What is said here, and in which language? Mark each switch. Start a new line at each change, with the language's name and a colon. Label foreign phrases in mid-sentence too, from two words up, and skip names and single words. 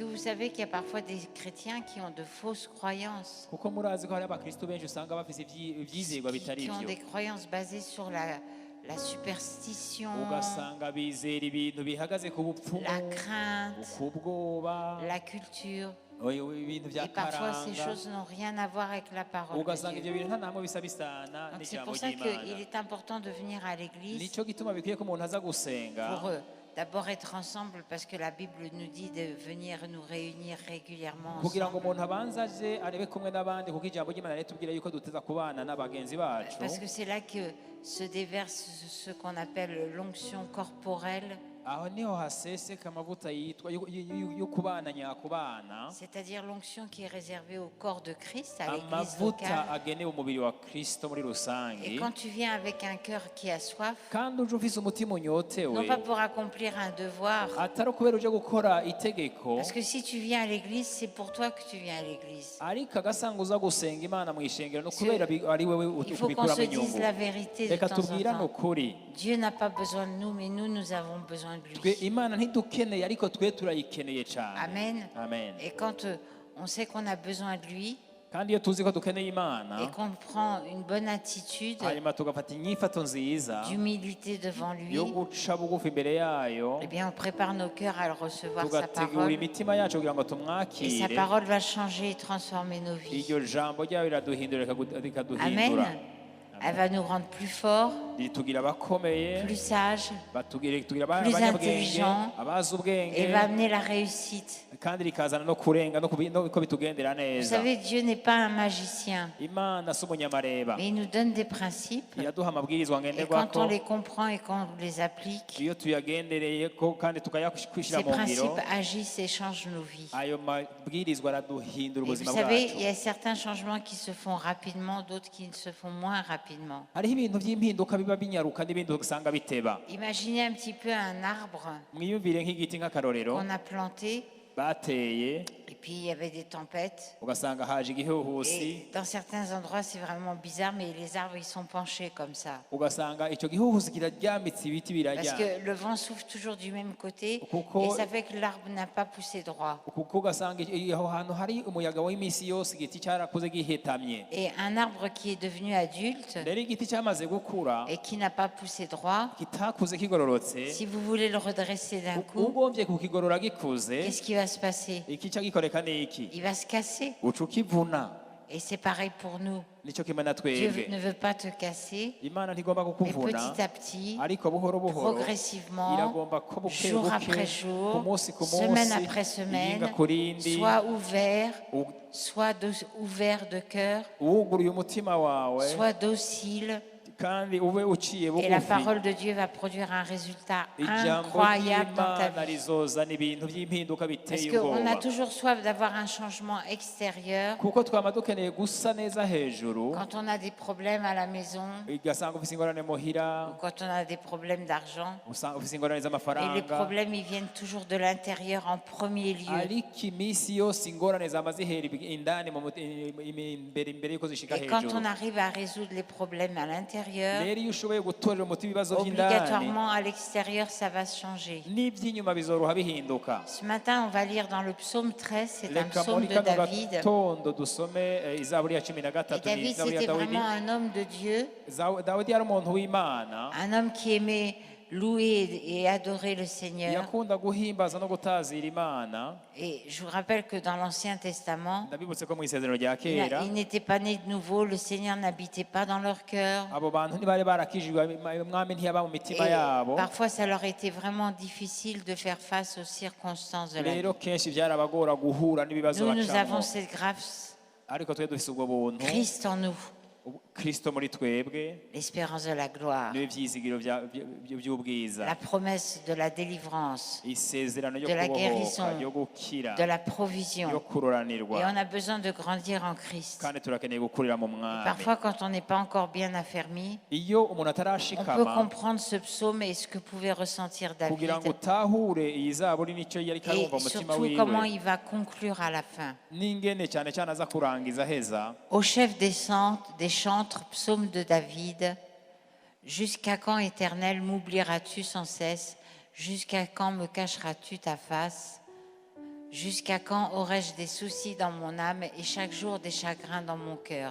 French: savez qu'il y a parfois des chrétiens qui ont de fausses croyances,
Rundi: kuko murazi ko hari abakristo benshi usanga bafise ivyizerwa bitari
French: qui ont
Rundi: vyo,
French: des croyances basées sur la superstition,
Rundi: ugasanga bizera ibintu bihagaze ku bupfumu,
French: la crainte,
Rundi: ku bwoba,
French: la culture.
Rundi: ibintu vya
French: Et parfois, ces
Rundi: karanga,
French: choses n'ont rien à voir avec la parole de
Rundi: ugasanga ivyo
French: Dieu.
Rundi: bintu nta namwe bisa bisana
French: Donc c'est
Rundi: n'ijambo
French: pour ça qu'il
Rundi: ry'Imana.
French: est important de venir à l'église
Rundi: Nico gituma bikwiye ko umuntu aza gusenga
French: pour d'abord être ensemble, parce que la Bible nous dit de venir nous réunir régulièrement
Rundi: kugira ngo
French: ensemble.
Rundi: umuntu abanze aje arebe kumwe n'abandi, kuko ijambo ry'Imana ritubwira yuko duteza kubana n'abagenzi bacu,
French: Parce que c'est là que se déverse ce qu'on appelle l'onction corporelle,
Rundi: aho niho haseseka amavuta yitwa yo kubana nyakubana,
French: c'est-à-dire l'onction qui est réservée au corps de Christ, à l'église
Rundi: amavuta
French: locale.
Rundi: agenewe umubiri wa Kristo muri rusange.
French: Et quand tu viens avec un cœur qui a soif,
Rundi: Kandi uje ufise umutima
French: non
Rundi: unyotewe,
French: pas pour accomplir un devoir,
Rundi: atari ukubera uje gukora itegeko,
French: parce que si tu viens à l'église, c'est pour toi que tu viens à l'église.
Rundi: ariko agasanga uza gusenga Imana mu ishengero, no kubera ari wewe
French: Il faut qu'on
Rundi: ubikuramo
French: se dise
Rundi: inyungu.
French: la vérité de
Rundi: Reka
French: temps en
Rundi: tubwirane
French: temps.
Rundi: ukuri,
French: Dieu n'a pas besoin de nous, mais nous avons besoin de
Rundi: twe
French: lui.
Rundi: Imana ntidukeneye, ariko twe turayikeneye cyane.
French: Amen.
Rundi: Amen.
French: Et quand on sait qu'on a besoin de lui
Rundi: Kandi iyo tuzi ko dukeneye Imana,
French: et qu'on prend une bonne attitude
Rundi: hanyuma tugafata inyifato nziza
French: d'humilité devant lui,
Rundi: yo guca bugufi imbere yayo,
French: eh bien on prépare nos cœurs à recevoir sa
Rundi: tugategura
French: parole.
Rundi: imitima yacu kugira ngo
French: Et sa
Rundi: tumwakire.
French: parole va changer et transformer nos vies.
Rundi: Iryo jambo ryayo riraduhindura, Amen. rikaduhindura,
French: Elle va nous rendre plus forts,
Rundi: ritugira abakomeye,
French: plus sages,
Rundi: tugira
French: plus
Rundi: abanyabwenge,
French: intelligents,
Rundi: abazi
French: et
Rundi: ubwenge,
French: va amener la réussite.
Rundi: kandi rikazana no kurenga no ko bitugendera
French: Vous
Rundi: neza.
French: savez, Dieu n'est pas un magicien,
Rundi: Imana si umunyamareba,
French: mais il nous donne des principes.
Rundi: iraduha amabwirizwa
French: Et quand
Rundi: ngenderwako,
French: on les comprend et qu'on les applique,
Rundi: iyo tuyagendereye ko kandi tukayakwishyira
French: ces
Rundi: mu ngiro,
French: principes agissent et changent nos vies.
Rundi: ayo mabwirizwa araduhindura
French: Et vous
Rundi: ubuzima
French: savez,
Rundi: bwacu.
French: il y a certains changements qui se font rapidement, d'autres qui se font moins rapidement.
Rundi: Hariho ibintu by'impinduka biba binyaruka n'ibindi usanga biteba.
French: Imaginez un petit peu un arbre
Rundi: Mwiyumvire nk'igiti nk'akarorero
French: qu'on a planté,
Rundi: bateye,
French: et puis il y avait des tempêtes.
Rundi: ugasanga haje igihuhusi,
French: Et dans certains endroits, c'est vraiment bizarre, mais les arbres, ils sont penchés comme ça.
Rundi: ugasanga icyo gihuhusi kiraryamitse ibiti
French: Parce
Rundi: birajya,
French: que le vent souffle toujours du même côté,
Rundi: Kuko-
French: et ça fait que l'arbre n'a pas poussé droit.
Rundi: kuko ugasanga aho hantu hari umuyaga w'iminsi yose igiti cyarakuze gihetamye.
French: Et un arbre qui est devenu adulte
Rundi: Rero igiti cyamaze gukura
French: et qui n'a pas poussé droit,
Rundi: kitakuze kigororotse,
French: si vous voulez le redresser d'un coup,
Rundi: ugombye kukigorora gikuze,
French: qu'est-ce qui va se passer?
Rundi: ikica gikoreka ni iki?
French: Il va se casser.
Rundi: Uca ukivuna.
French: Et c'est pareil pour nous.
Rundi: Nicyo kimwe na
French: Dieu
Rundi: twebwe,
French: ne veut pas te casser,
Rundi: Imana ntigomba
French: mais
Rundi: kukuvuna,
French: petit à petit,
Rundi: ariko buhoro buhoro
French: progressivement,
Rundi: iragomba ko buke
French: jour
Rundi: buke,
French: après
Rundi: ku
French: jour,
Rundi: munsi ku
French: semaine
Rundi: munsi,
French: après semaine,
Rundi: iyinga ku rindi,
French: soit ouvert,
Rundi: u-
French: soit ouvert de cœur,
Rundi: wuguruye umutima wawe,
French: soit docile.
Rundi: kandi ube uciye
French: Et la
Rundi: bugufi.
French: parole de Dieu va produire un résultat
Rundi: Ijambo
French: incroyable dans ta
Rundi: ry'Imana
French: vie.
Rundi: rizozana ibintu by'impinduka
French: Parce
Rundi: biteye
French: qu'on a
Rundi: ubwoba,
French: toujours soif d'avoir un changement extérieur.
Rundi: kuko twaba dukeneye gusa neza hejuru,
French: Quand on a des problèmes à la maison,
Rundi: ugasanga ufite ingorane muhira,
French: ou quand on a des problèmes d'argent.
Rundi: usanga ufite ingorane
French: Et les
Rundi: z'amafaranga,
French: problèmes, ils viennent toujours de l'intérieur en premier lieu.
Rundi: ariko iminsi yose ingorane zama zihera indani imbere yuko zishika
French: Et quand
Rundi: hejuru.
French: on arrive à résoudre les problèmes à l'intérieur,
Rundi: Rero iyo ushoboye gutorera umuti ibibazo by'indani,
French: obligatoirement à l'extérieur, ça va se changer.
Rundi: n'iby'inyuma bizoroha bihinduka.
French: Ce matin, on va lire dans le psaume 13, c'est un
Rundi: Reka
French: psaume
Rundi: muri
French: de
Rundi: kano
French: David.
Rundi: gatondo dusome izaburi ya cumi na
French: Et
Rundi: gatatu, ni
French: David,
Rundi: izaburi ya
French: c'était
Rundi: Dawidi.
French: vraiment un homme de Dieu,
Rundi: Dawidi yari umuntu w'Imana,
French: un homme qui aimait louer et adorer le Seigneur.
Rundi: yakunda guhimbaza no gutazira Imana.
French: Et je vous rappelle que dans l'Ancien Testament,
Rundi: Ndabibutse ko mu isezerano rya kera
French: ils n'étaient pas nés de nouveau, le Seigneur n'habitait pas dans leur cœur.
Rundi: abo bantu ntibari barakijijwe, umwami ntiyaba mu
French: Et
Rundi: mitima yabo.
French: parfois, ça leur était vraiment difficile de faire face aux circonstances de la vie.
Rundi: Rero kenshi byarabagora guhura n'ibibazo
French: Nous, nous
Rundi: bacamo,
French: avons cette grâce,
Rundi: ariko twe dufise ubwo buntu,
French: Christ en nous,
Rundi: Kristo muri twebwe,
French: l'espérance de la gloire,
Rundi: niwe vyizigiro by'ubwiza,
French: la promesse de la délivrance,
Rundi: isezerano ryo
French: de la
Rundi: kubohoka,
French: guérison,
Rundi: ryo gukira,
French: de la
Rundi: ryo
French: provision. Et
Rundi: kuroranirwa,
French: on a besoin de grandir en Christ.
Rundi: kandi turakeneye gukurira mu mwami.
French: Parfois, quand on n'est pas encore bien affermi,
Rundi: Iyo umuntu
French: on peut
Rundi: atarashikama
French: comprendre ce psaume et ce que pouvait ressentir David.
Rundi: kugira ngo utahure iyi zaburi nicyo yari
French: Et
Rundi: karumva umutima
French: surtout, comment
Rundi: wiwe,
French: il va conclure à la fin.
Rundi: n'ingene cyane cyane aza kurangiza heza.
French: Au chef des chantres, psaume de David, jusqu'à quand, Éternel, m'oublieras-tu sans cesse? Jusqu'à quand me cacheras-tu ta face? Jusqu'à quand aurai-je des soucis dans mon âme et chaque jour des chagrins dans mon cœur?